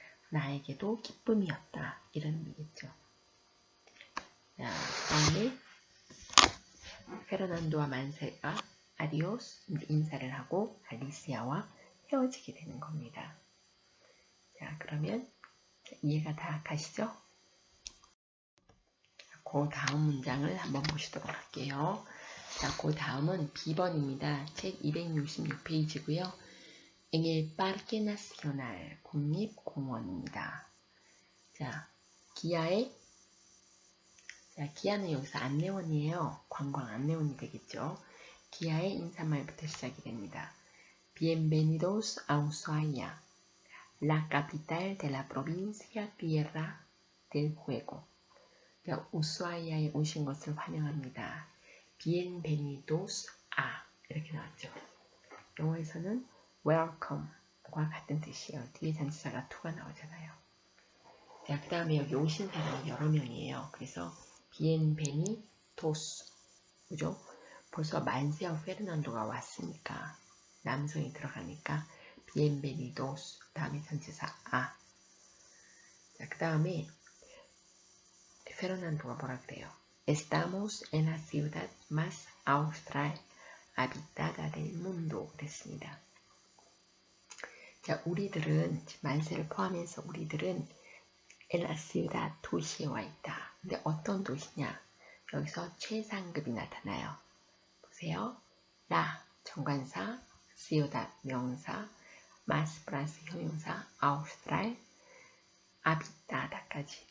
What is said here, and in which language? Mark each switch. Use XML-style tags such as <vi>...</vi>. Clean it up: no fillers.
<ko>나에게도 기쁨이었다. 이런 의미겠죠. 자, 다음에 페르난도와 만세가 아디오스 인사를 하고 알리시아와 헤어지게 되는 겁니다. 자, 그러면 이해가 다 가시죠? 그 다음 문장을 한번 보시도록 할게요. 자, 그 다음은 B번입니다. 책 266페이지고요.</ko> <es>En el Parque Nacional,</es> <ko>국립공원입니다. 자, 기아는 여기서 안내원이에요. 관광 안내원이 되겠죠. 기아의 인사말부터 시작이 됩니다.</ko> <es>Bienvenidos a Ushuaia, la capital de la provincia Tierra del Fuego.</es> <ko>우수아이아에 오신 것을 환영합니다. bienvenidos a 이렇게 나왔죠. 영어에서는 welcome과 같은 뜻이에요. 뒤에 전치사가 to가 나오잖아요. 자, 그 다음에 여기 오신 사람이 여러 명이에요. 그래서 bienvenidos, 그죠? 벌써 만세와 페르난도가 왔으니까 남성이 들어가니까 bienvenidos 다음에 전치사 a. 자, 그 다음에 페르난도가 뭐라 그래요?</ko> <es>Estamos en la ciudad más austral habitada del mundo</es> <ko>그랬습니다. 자, 우리들은 만세를 포함해서 우리들은</ko> <es>en la ciudad</es> <ko>도시에 와 있다. 근데 어떤 도시냐? 여기서 최상급이 나타나요. 보세요. 라 정관사, ciudad 명사, más 플러스 형용사, austral, habitada까지.</ko>